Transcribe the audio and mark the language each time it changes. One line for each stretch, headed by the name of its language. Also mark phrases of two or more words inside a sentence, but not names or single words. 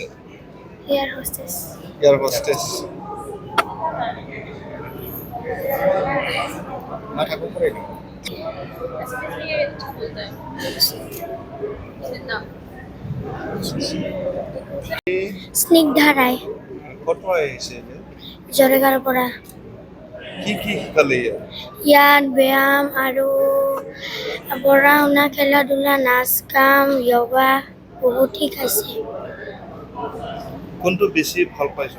English: air hostess. air hostess.
Bodo: मा थाखोआव फरायदों? स्निग्धा राय।
Assamese: ক'ত পঢ়াইছে এতিয়া? জৰেগাৰ পৰা। কি শিকালে ইয়াত? ইয়াত ব্যায়াম আৰু পঢ়া শুনা, খেলা ধূলা, নাচ গান, য়োগা বহুত শিকাইছে। কোনটো বেছি ভাল পাইছো?